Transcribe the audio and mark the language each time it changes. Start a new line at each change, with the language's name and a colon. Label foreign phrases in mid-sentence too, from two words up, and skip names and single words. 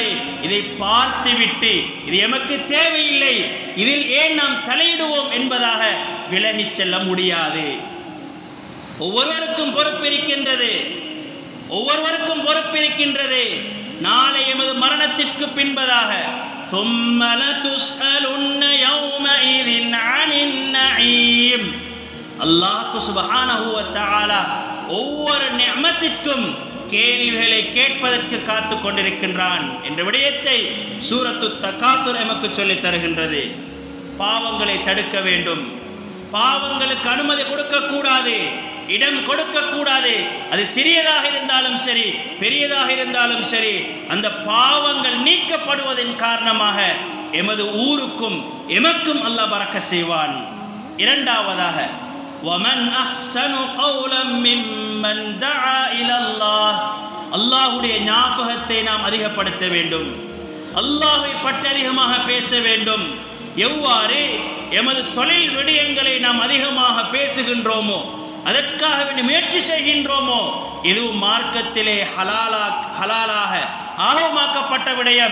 Tamil: இதை பார்த்துவிட்டு இது எமக்கு தேவையில்லை, இதில் ஏன் நாம் தலையிடுவோம் என்பதாக விலகிச் செல்ல முடியாது. ஒவ்வொருவருக்கும் பொறுப்பிருக்கின்றது. நாளை எமது மரணத்திற்கு பின்பதாக
Arabic: ثُمَّ لَتُسْأَلُنَّ يَوْمَئِذٍ عَنِ النَّعِيمِ. الله سبحانه وتعالى
Tamil: ஒவ்வொரு நிஅமத்திற்கும் கேள்விகளை கேட்பதற்கு காத்து கொண்டிருக்கின்றான் என்ற விடயத்தை சூரத்து தகாத்துர் நமக்கு சொல்லித் தருகின்றது. பாவங்களை தடுக்க வேண்டும், பாவங்களுக்கு அனுமதி கொடுக்கக்கூடாது, இடம் கொடுக்கக்கூடாது. அது சிறியதாக இருந்தாலும் சரி, பெரியதாக இருந்தாலும் சரி, அந்த பாவங்கள் நீக்கப்படுவதன் காரணமாக எமது ஊருக்கும் எமக்கும் அல்லாஹ் பரக்கத் செய்வான்.
Arabic: இரண்டாவதாக وَمَنْ أَحْسَنُ قَوْلًا مِّمَّنْ دَعَا إِلَى اللَّهِ.
Tamil: அல்லாஹ்வுடைய ஞாபகத்தை நாம் அதிகப்படுத்த வேண்டும், அல்லாஹ்வை பற்றி அதிகமாக பேச வேண்டும். எவ்வாறு எமது தொழில் விடயங்களை நாம் அதிகமாக பேசுகின்றோமோ, அதற்காக முயற்சி செய்கின்றோமோ, இதுவும் மார்க்கத்திலே ஹலாலாக ஆகமாக்கப்பட்ட விடயம்.